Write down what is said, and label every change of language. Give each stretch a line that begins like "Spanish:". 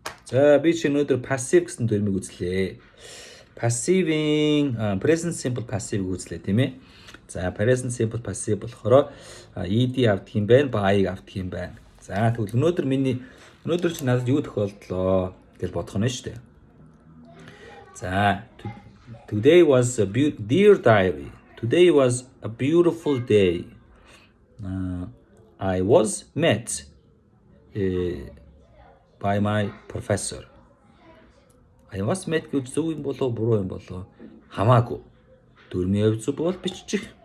Mongolian: За би чи өнөөдөр passive гэсэн дүрмийг үзлээ. Passive-ийн present simple passive үзлээ тийм ээ. За present simple passive болохоор ed авдаг юм байна, by-ыг авдаг юм байна. За тэгвэл өнөөдөр чи надад юу тохиолдлоо гэж бодох нь шүү дээ.
English: За today was a dear diary. Today was a beautiful day. I was met by my professor. I was met
Mongolian: гэж зөв юм болоо буруу юм болоо хамаагүй. Дүрмийн хувь зөв бол бичих.